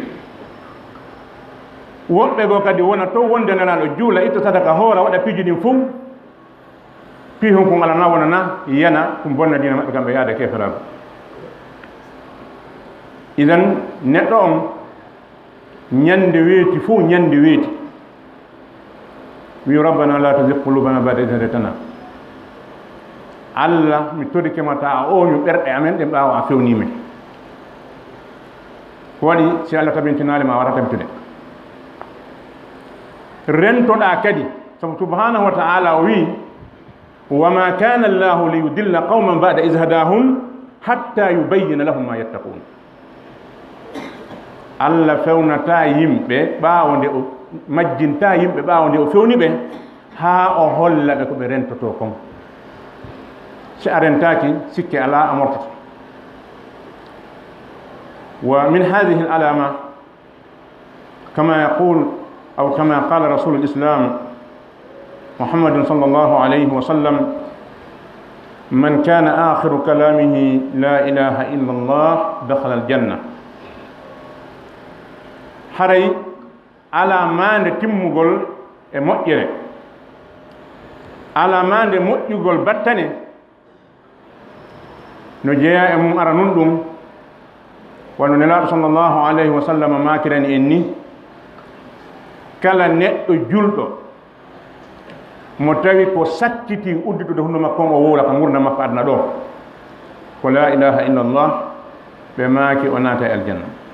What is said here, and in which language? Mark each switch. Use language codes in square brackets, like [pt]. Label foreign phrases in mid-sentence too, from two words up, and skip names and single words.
[ff] woɓɓe goo kadi wona to wonde nelaɗo juula itta sadaka hoora waɗa piji ɗin fof pihum kon ala na wona na yana ɗum bonna dina maɓɓe kamɓe yaade keferago idan neɗɗo on ñande weeti fof ñande weeti wi [ar] ربنا لا تزغ قلوبنا بعد إذ هديتنا [ff] Allah mi torikema ta a oñu ɓerɗe amen ɗen ɓaawa a fewnimi ko waɗi si Allah tabintinali ma wara tabitude rentoɗa kadi sabu [ar] سبحانه وتعالى [ff] o wi [ar] وما كان الله ليضل قوما بعد إذ هداهم حتى يبين لهم ما يتقون [ff] Allah fewnata yimɓe ɓaawonde o majjinta yimɓe ɓaawonde o fewni ɓe haa o holla ɓe ko ɓe rentoto kon si a rentaki sikke ala a mortoto [ar] ومن هذه علامة كما يقول أو كما قال رسول الإسلام محمد صلى الله عليه وسلم من كان آخر كلامه لا إله إلا الله دخل الجنة [ff] haray ala mande timmugol e moƴƴere ala mande moƴƴugol battane no jeeya e mum ara nun ɗum wano nelaɗo [ar] صلى الله عليه وسلم [ff] makirani en ni kala neɗɗo julɗo mo tawi ko sakkiti udditude hunde makko o wowla ko gurdam makko aduna ɗo ko [ar] لا إله إلا الله [ff] ɓe maaki o naata e aljanna